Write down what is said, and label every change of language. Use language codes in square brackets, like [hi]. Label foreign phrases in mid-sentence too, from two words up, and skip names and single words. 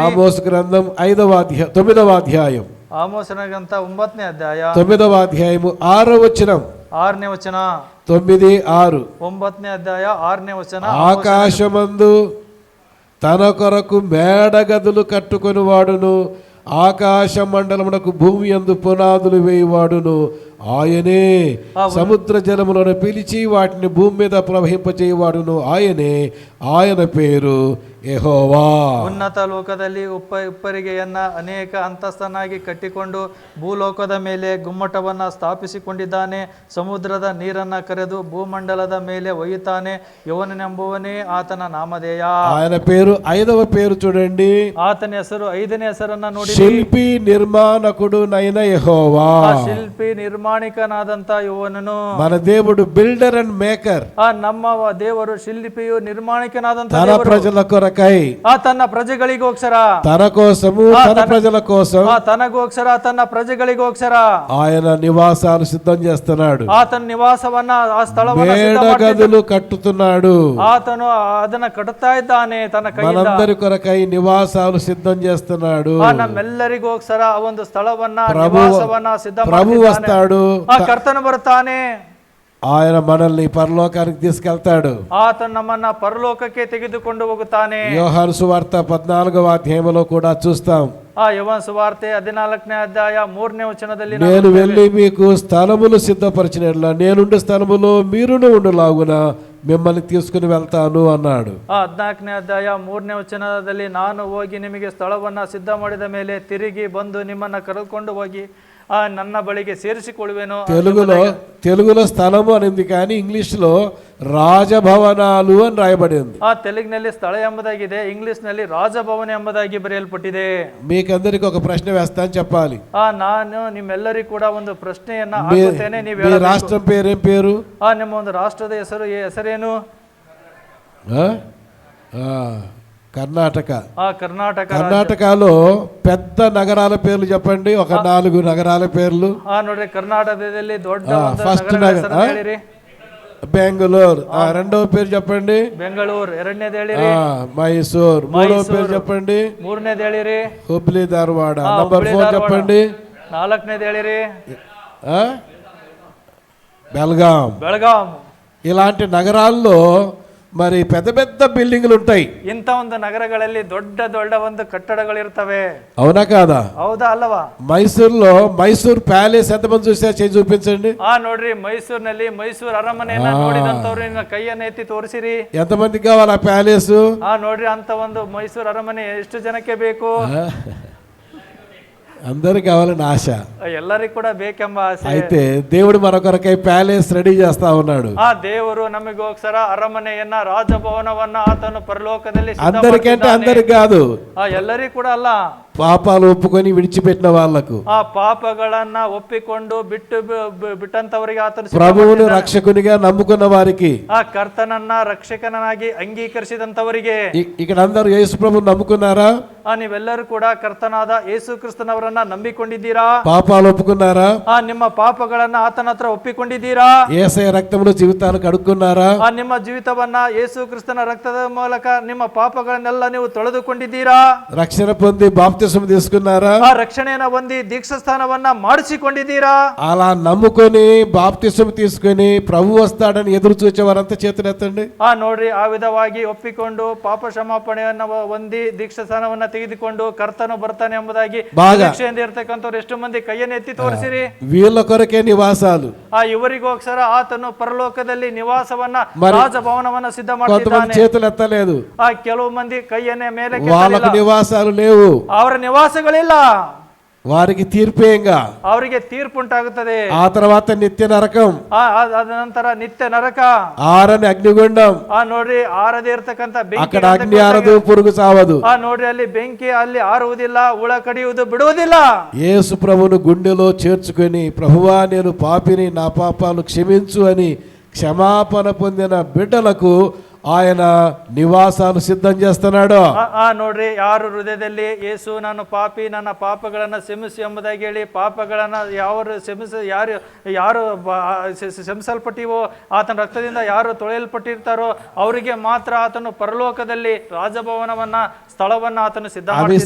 [te] ఆమోస్ గ్రంథం 9వ అధ్యాయం [kn] ಆಮೋಸನ ಗ್ರಂಥ 9ನೇ ಅಧ್ಯಾಯ [te] 9వ అధ్యాయము 6వ వచనం. [kn] 6ನೇ ವಚನ. 9:6. 9ನೇ ಅಧ್ಯಾಯ 6ನೇ ವಚನ. [te] ఆకాశమందు తన కొరకు మేడగదులు కట్టుకొని వాడును, ఆకాశ మండలమునకు భూమి యందు పునాదులు వేయువాడును ఆయనే. సముద్ర జలములను పిలిచి వాటిని భూమి మీద ప్రవహింపచేయువాడును ఆయనే. ఆయన పేరు ಯೆಹೋವಾ. [kn] ಉನ್ನತ ಲೋಕದಲ್ಲಿ ಉಪ್ಪರಿಗೆಯನ್ನ ಅನೇಕ ಅಂತಸ್ತನಾಗಿ ಕಟ್ಟಿಕೊಂಡು ಭೂಲೋಕದ ಮೇಲೆ ಗುಮ್ಮಟವನ್ನ ಸ್ಥಾಪಿಸಿಕೊಂಡಿದ್ದಾನೆ. ಸಮುದ್ರದ ನೀರನ್ನ ಕರೆದು ಭೂಮಂಡಲದ ಮೇಲೆ ಒಯ್ಯುತ್ತಾನೆ. ಯವನನೆಂಬುವನೇ ಆತನ ನಾಮಧೇಯ. [te] ఆయన పేరు 5వ పేరు చూడండి. [kn] ಆತನ ಹೆಸರು 5ನೇ ಹೆಸರನ್ನ ನೋಡಿ. [te] ಶಿಲ್ಪಿ ನಿರ್ಮಾಣకుడు నైన యెహోవా. [kn] ಶಿಲ್ಪಿ ನಿರ್ಮಾಣಿಕನಾದಂತ ಯೆಹೋವನನು. [te] మన దేవుడు [en] builder and maker. [kn] ನಮ್ಮ ದೇವರು ಶಿಲ್ಪಿಯು ನಿರ್ಮಾಣಿಕನಾದಂತ [te] తన ప్రజల కొరకై, [kn] ತನ್ನ ಪ್ರಜೆಗಳಿಗೋಸ್ಕರ, [te] తన కోసము, తన ప్రజల కోసం, [kn] తనಗೋಸ್ಕರ, ತನ್ನ ಪ್ರಜೆಗಳಿಗೋಸ್ಕರ [te] ఆయన నివాసాలు సిద్ధం చేస్తున్నాడు. [kn] ಆತನ ನಿವಾಸವನ್ನ, ಆ ಸ್ಥಳವನ್ನ [te] మేడగదులు కట్టుతున్నాడు. [kn] ಆತನು ಅದನ್ನ ಕಟ್ಟುತ್ತಾ ಇದ್ದಾನೆ ತನ್ನ ಕೈಯಿಂದ. [te] మనందరి కొరకై నివాసాలు సిద్ధం చేస్తున్నాడు. [kn] ನಮ್ಮೆಲ್ಲರಿಗೋಸ್ಕರ ಒಂದು ಸ್ಥಳವನ್ನ, ನಿವಾಸವನ್ನ ಸಿದ್ಧ [te] ప్రభు వస్తాడు. [kn] ಕರ್ತನು ಬರುತ್ತಾನೆ. [te] ఆయన మనల్ని పరలోకానికి తీసుకెళ్తాడు. [kn] ಆತನು ನಮ್ಮನ್ನ ಪರಲೋಕಕ್ಕೆ ತೆಗೆದುಕೊಂಡು ಹೋಗುತ್ತಾನೆ. [te] యోహాను సువార్త 14వ అధ్యాయంలో కూడా చూస్తాం. [kn] యోహాను సువార్ತೆ 14ನೇ ಅಧ್ಯಾಯ 3ನೇ ವಚನದಲ್ಲಿ, [te] నేను వెళ్ళి మీకు స్థలములు సిద్ధపరిచినట్లా నేనుండే స్థలములో మీరును ఉండులాగున మిమ్మల్ని తీసుకుని వెళ్తాను అన్నాడు. [kn] 14ನೇ ಅಧ್ಯಾಯ 3ನೇ ವಚನದಲ್ಲಿ, ನಾನು ಹೋಗಿ ನಿಮಗೆ ಸ್ಥಳವನ್ನ ಸಿದ್ಧ ಮಾಡಿದ ಮೇಲೆ ತಿರುಗಿ ಬಂದು ನಿಮ್ಮನ್ನ ಕರೆದುಕೊಂಡು ಹೋಗಿ ನನ್ನ ಬಳಿಗೆ ಸೇರಿಸಿಕೊಳ್ಳುವೆನು. [te] తెలుగులో స్థలము అనింది, కానీ ఇంగ్లీష్లో ರಾಜಭವನಾಲು అని రాయబడింది. [kn] ತೆಲುಗಿನಲ್ಲಿ ಸ್ಥಳ ಎಂಬುದಾಗಿದೆ, ಇಂಗ್ಲಿಷ್ ನಲ್ಲಿ ರಾಜಭವನ ಎಂಬುದಾಗಿ ಬರೆಯಲ್ಪಟ್ಟಿದೆ. [te] మీకందరికి ఒక ప్రశ్న వేస్తాను, చెప్పాలి. [kn] ನಾನು ನಿಮ್ಮೆಲ್ಲರಿಗೂ ಕೂಡ ಒಂದು ಪ್ರಶ್ನೆಯನ್ನ ಹಾಕುತ್ತೇನೆ, ನೀವು [te] మీ రాష్ట్రం పేరేం పేరు? [kn] ನಿಮ್ಮ ಒಂದು ರಾಷ್ಟ್ರದ ಹೆಸರೇನು? [te] కర్ణాటక. కర్ణాటక. కర్ణాటకలో పెద్ద నగరాల పేర్లు చెప్పండి, ఒక 4 నగరాల పేర్లు. [kn] ನೋಡ್ರಿ ಕರ್ನಾಟಕದಲ್ಲಿ ದೊಡ್ಡ [te] ఫస్ట్ నగర బెంగళూరు. రెండవ పేరు చెప్పండి. [kn] ಬೆಂಗಳೂರು. ಎರಡನೇದು ಹೇಳಿರಿ. [te] ಮೈಸೂರು. ಮೂರవ పేరు చెప్పండి. [kn] ಮೂರನೇದು ಹೇಳಿರಿ. [te] ಹುಬ್ಳಿ ಧಾರವಾಡ. ನಂಬರ್ 4 చెప్పండి. [kn] ನಾಲ್ಕನೇದು ಹೇಳಿರಿ. [te] బెల్గాం. ఇలాంటి నగరాల్లో మరి పెద్ద పెద్ద బిల్డింగ్లు ఉంటాయి. [kn] ಇಂಥ ಒಂದು ನಗರಗಳಲ್ಲಿ ದೊಡ್ಡ ದೊಡ್ಡ ಒಂದು ಕಟ್ಟಡಗಳಿರ್ತವೆ. [te] అవునా కాదా? [kn] ಹೌದಾ ಅಲ್ಲವಾ? [te] మైసూర్లో మైసూర్ ప్యాలెస్ ఎంతమంది చూసారు? చేయి చూపించండి. [kn] ನೋಡ್ರಿ, ಮೈಸೂರಿನಲ್ಲಿ ಮೈಸೂರು ಅರಮನೆಯನ್ನ ನೋಡಿದಂತವ್ರು ಕೈಯನ್ನ ಎತ್ತಿ ತೋರಿಸಿರಿ. [te] ఎంతమందికి కావాలి ఆ ప్యాలెస్? [kn] ನೋಡ್ರಿ, ಅಂತ ಒಂದು ಮೈಸೂರು ಅರಮನೆ ಎಷ್ಟು ಜನಕ್ಕೆ ಬೇಕು? [te] అందరికి కావాలని ఆశ, [kn] ಎಲ್ಲರಿಗೂ ಕೂಡ ಬೇಕೆಂಬ ಆಸೆ. [te] అయితే దేవుడు మన కొరకై [en] palace ready [te] చేస్తా ఉన్నాడు. [kn] ದೇವರು ನಮಗೋಸ್ಕರ ಅರಮನೆಯನ್ನ, ರಾಜಭವನವನ್ನ ಆತನು ಪರಲೋಕದಲ್ಲಿ [te] అందరికంటే అందరికి కాదు, [kn] ಎಲ್ಲರಿಗೂ ಕೂಡ ಅಲ್ಲ, [te] పాపాలు ఒప్పుకొని విడిచిపెట్టిన వాళ్ళకు, [kn] ಪಾಪಗಳನ್ನ ಒಪ್ಪಿಕೊಂಡು ಬಿಟ್ಟಂತವರಿಗೆ ಆತನು, [te] ప్రభువును రక్షకునిగా నమ్ముకున్న వారికి, [kn] ಕರ್ತನನ್ನ ರಕ್ಷಕನಾಗಿ ಅಂಗೀಕರಿಸಿದಂತವರಿಗೆ. [te] ఇక్కడ అందరూ యేసు ప్రభువును నమ్ముకున్నారా? [kn] ನೀವೆಲ್ಲರೂ ಕೂಡ ಕರ್ತನಾದ ಯೇಸು ಕ್ರಿಸ್ತನವರನ್ನ ನಂಬಿಕೊಂಡಿದ್ದೀರಾ? [te] పాపాలు ఒప్పుకున్నారా? [kn] ನಿಮ್ಮ ಪಾಪಗಳನ್ನ ಆತನ ಹತ್ರ ಒಪ್ಪಿಕೊಂಡಿದ್ದೀರಾ? [te] యేసయ్య రక్తంలో జీవితాలు కడుక్కున్నారా? [kn] ನಿಮ್ಮ ಜೀವಿತವನ್ನ ಯೇಸು ಕ್ರಿಸ್ತನ ರಕ್ತದ ಮೂಲಕ ನಿಮ್ಮ ಪಾಪಗಳನ್ನೆಲ್ಲ ನೀವು ತೊಳೆದುಕೊಂಡಿದ್ದೀರಾ? [te] రక్షణ పొంది బాప్తిసం తీసుకున్నారా? [kn] ರಕ್ಷಣೆಯನ್ನ ಹೊಂದಿ ದೀಕ್ಷಾಸ್ಥಾನವನ್ನ ಮಾಡಿಸಿಕೊಂಡಿದ್ದೀರಾ? [te] అలా నమ్ముకొని బాప్తిసం తీసుకొని ప్రభు వస్తాడని ఎదురు చూచేవారంతా చేతులెత్తండి. [kn] ನೋಡ್ರಿ, ಆ ವಿಧವಾಗಿ ಒಪ್ಪಿಕೊಂಡು ಪಾಪ ಕ್ಷಮಾಪಣೆಯನ್ನ ಹೊಂದಿ ದೀಕ್ಷಾಸ್ಥಾನವನ್ನ ತೆಗೆದುಕೊಂಡು ಕರ್ತನು ಬರ್ತಾನೆ ಎಂಬುದಾಗಿ ನಿರೀಕ್ಷೆಯಿಂದ ಇರ್ತಕ್ಕಂಥವ್ರು ಎಷ್ಟು ಮಂದಿ ಕೈಯನ್ನು ಎತ್ತಿ ತೋರಿಸಿರಿ? [te] వీళ్ళ కొరకే నివాసాలు. [kn] ಇವರಿಗೋಸ್ಕರ ಆತನು ಪರಲೋಕದಲ್ಲಿ ನಿವಾಸವನ್ನ, ರಾಜಭವನವನ್ನ ಸಿದ್ಧ ಮಾಡಿದ್ದಾನೆ. [te] చేతులు ఎత్తలేదు. [kn] ಕೆಲವು ಮಂದಿ ಕೈಯನ್ನೇ ಮೇಲೆ, [te] వాళ్ళకు నివాసాలు లేవు, [kn] ಅವರ నివాಸಗಳಿಲ್ಲ, [te] వారికి తీర్పేంగా, [kn] ಅವರಿಗೆ ತೀರ್ಪುಂಟಾಗುತ್ತದೆ. [te] ఆ తర్వాత నిత్య నరకం, [kn] ಅದ ನಂತರ ನಿತ್ಯ ನರಕ, [te] ఆరని అగ్నిగుండం. [kn] ನೋಡ್ರಿ, ಆರದೇ ಇರ್ತಕ್ಕಂಥ ಬೆಂಕಿ, [te] అక్కడ అగ్ని ఆరదు, పురుగు చావదు. [kn] ನೋಡ್ರಿ, ಅಲ್ಲಿ ಬೆಂಕಿ ಅಲ್ಲಿ ಆರುವುದಿಲ್ಲ, ಹುಳ ಕಡಿಯುವುದು ಬಿಡುವುದಿಲ್ಲ. [te] యేసు ప్రభువును గుండెలో చేర్చుకొని, ప్రభువా నేను పాపిని, నా పాపాలు క్షమించు అని క్షమాపణ పొందిన బిడ్డలకు ఆయన నివాసాలు సిద్ధం చేస్తున్నాడు. [kn] ನೋಡ್ರಿ, ಯಾರು ಹೃದಯದಲ್ಲಿ ಯೇಸು ನಾನು ಪಾಪಿ, ನನ್ನ ಪಾಪಗಳನ್ನ ಕ್ಷಮಿಸು ಎಂಬುದಾಗಿ ಹೇಳಿ ಪಾಪಗಳನ್ನ ಯಾರು ಕ್ಷಮಿಸಲ್ಪಟ್ಟಿವೋ, ಆತನ ರಕ್ತದಿಂದ ಯಾರು ತೊಳೆಯಲ್ಪಟ್ಟಿರ್ತಾರೋ ಅವರಿಗೆ ಮಾತ್ರ ಆತನು ಪರಲೋಕದಲ್ಲಿ ರಾಜಭವನವನ್ನ, ಸ್ಥಳವನ್ನ ಆತನು ಸಿದ್ಧ ಮಾಡಿದ್ದಾನೆ.